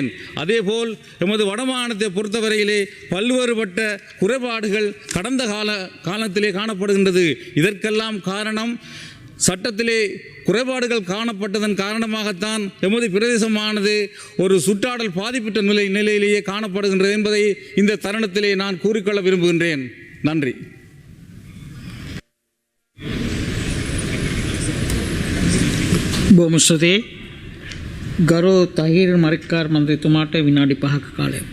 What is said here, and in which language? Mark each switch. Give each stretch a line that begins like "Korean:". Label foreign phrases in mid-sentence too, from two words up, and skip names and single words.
Tamil: அதேபோல் எமது வடமாகாணத்தை பொறுத்தவரையிலே பல்வேறுபட்ட குறைபாடுகள் கடந்த காலத்திலே காணப்படுகின்றது. இதற்கெல்லாம் காரணம் சட்டத்திலே குறைபாடுகள் காணப்பட்டதன் காரணமாகத்தான் எமது பிரதேசமானது ஒரு சுற்றாடல் பாதிப்பற்ற நிலையிலேயே காணப்படுகின்றது என்பதை இந்த தருணத்திலே நான் கூறிக்கொள்ள விரும்புகின்றேன். நன்றி.
Sinhala: බොහොම ස්තුතියි. ගරු තහිර් මරික්කාර් මන්ත්‍රීතුමාට විනාඩි 5ක කාලයක්.